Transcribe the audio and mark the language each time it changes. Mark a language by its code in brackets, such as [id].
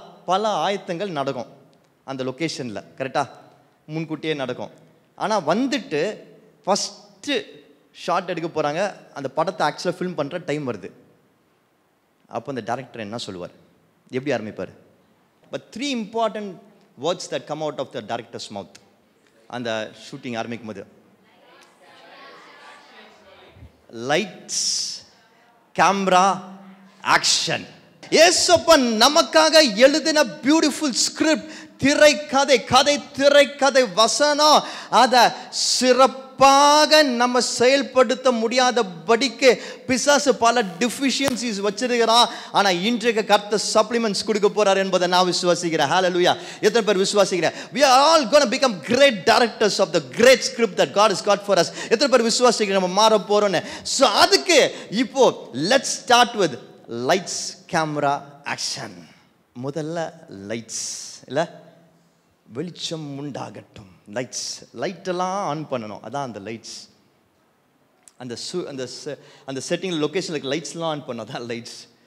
[ta] பல ஆயத்தங்கள் நடக்கும் அந்த லொக்கேஷனில், கரெக்டாக முன்கூட்டியே நடக்கும். ஆனால் வந்துட்டு ஃபஸ்ட்டு ஷாட் எடுக்க போகிறாங்க, அந்த படத்தை ஆக்சுவலாக ஃபில்ம் பண்ணுற டைம் வருது. அப்போ அந்த டைரக்டர் என்ன சொல்லுவார், எப்படி ஆரம்பிப்பார்? [en] but 3 important words that come out of the director's mouth [ta] அந்த ஷூட்டிங் ஆரம்பிக்கும் போது: [en] Lights, camera, action. [ta] ஏசப்பன் நமக்காக எழுதின பியூட்டிஃபுல் ஸ்கிரிப்ட், திரைக்கதை, கதை, திரைக்கதை, வசனம், அதை சிறப்பாக நம்ம செயல்படுத்த முடியாதபடிக்கு பிசாசு பல டிஃபிஷியன்சிஸ் வச்சிருக்கிறான். ஆனால் இன்றைக்கு கர்த்தர் சப்ளிமெண்ட்ஸ் கொடுக்க போறார் என்பதை நான் விசுவாசிக்கிறேன். ஹல்லேலூயா. எத்தனை பேர் விசுவாசிக்கிறேன்? [en] We are all going to become great directors of the great script that God has got for us. [ta] எத்தனை பேர் விசுவாசிக்கிறேன் நம்ம மாற போறோம்னு? ஸோ அதுக்கு இப்போ [en] let's start with [ta] lights, camera, action. முதல்ல லைட்ஸ், இல்லை வெளிச்சம் உண்டாகட்டும். லைட்ஸ், லைட்டெல்லாம் ஆன் பண்ணணும், அதான் அந்த லைட்ஸ். அந்த செட்டிங்கில் லொக்கேஷனில் லைட்ஸ்லாம் ஆன் பண்ணணும், அதான் லைட்ஸ்.